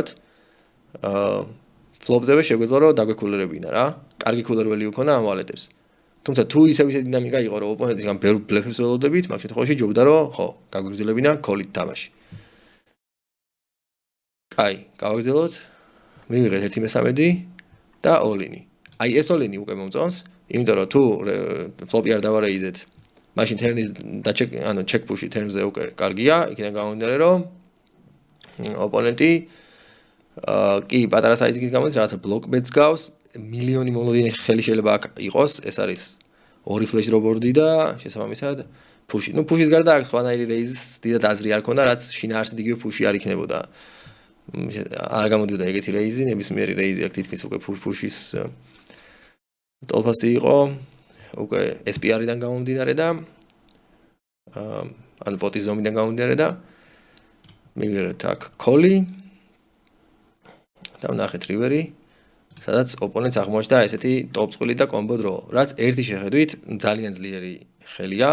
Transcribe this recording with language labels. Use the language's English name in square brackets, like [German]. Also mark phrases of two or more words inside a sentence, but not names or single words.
[Georgian] ფლოპზევე შეგვეძლო რომ დაგვეკულერებინა რა. კარგი კულერველი უქონა ამ ვალეტებს. თუმცა თუ ისე დინამიკა იყო, რომ ოპონენტისგან ბევრ ბლეფებს ველოდებით, მაგ შემთხვევაში ჯობდა რომ ხო, გაგვიგრძელებინა კოლით თამაში. კაი, გავაგრძელოთ. მივიღეთ 1/13 და all-in. აი ეს all-in უკვე მომწონს, იმიტომ რომ თუ ფლოპი არ დავარეიზეთ, მაშინ [English] turn-ის check push-ი turn-ზე [Georgian] უკვე კარგია, იქიდან გამომდინარე რომ ოპონენტი კი პატარა საიზინგით გამოდის, რაღაცა [English] block bets [Georgian] გავს, მილიონი მომლოდინე ხელი შეიძლება აქ იყოს, ეს არის ორი [English] flash draw board-ი [Georgian] და შესაბამისად push-ი. ნუ push-ის გარდა აქ სხვანაირი raise-ის დიდად აზრი არ ქონდა, რაც შინაარსით იგივე push-ი არ იქნებოდა. არ გამოდიოდა ეგეთი raise-ი, ნებისმიერი raise-ი აქ თითქმის უკვე push-ის ტოლფასი იყო, უკვე SPR-დან გამომდინარე და ან პოტის ზომიდან გამომდინარე და მივიღეთ აქ call-ი და ვნახეთ რივერი, სადაც ოპონენტს აღმოაჩნდა ესეთი ტოპ წყვილი და [English] combo draw, [Georgian] რაც ერთი შეხედვით ძალიან ძლიერი ხელია.